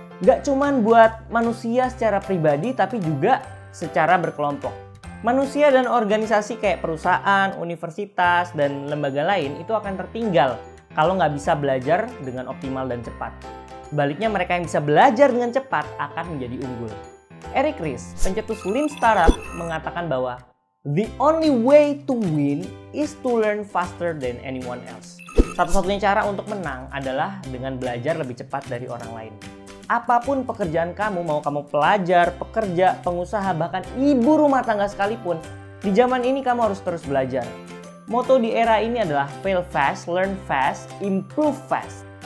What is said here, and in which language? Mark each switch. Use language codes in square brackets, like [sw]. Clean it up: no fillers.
[id] Gak cuman buat manusia secara pribadi, tapi juga secara berkelompok. Manusia dan organisasi kayak perusahaan, universitas, dan lembaga lain itu akan tertinggal kalau nggak bisa belajar dengan optimal dan cepat. Sebaliknya mereka yang bisa belajar dengan cepat akan menjadi unggul. [en] Eric Ries, [id] pencetus Lean Startup, mengatakan bahwa [en] the only way to win is to learn faster than anyone else. [id] Satu-satunya cara untuk menang adalah dengan belajar lebih cepat dari orang lain. Apapun pekerjaan kamu, mau kamu pelajar, pekerja, pengusaha, bahkan ibu rumah tangga sekalipun, di zaman ini kamu harus terus belajar. Moto di era ini adalah [en] fail fast, learn fast, improve fast.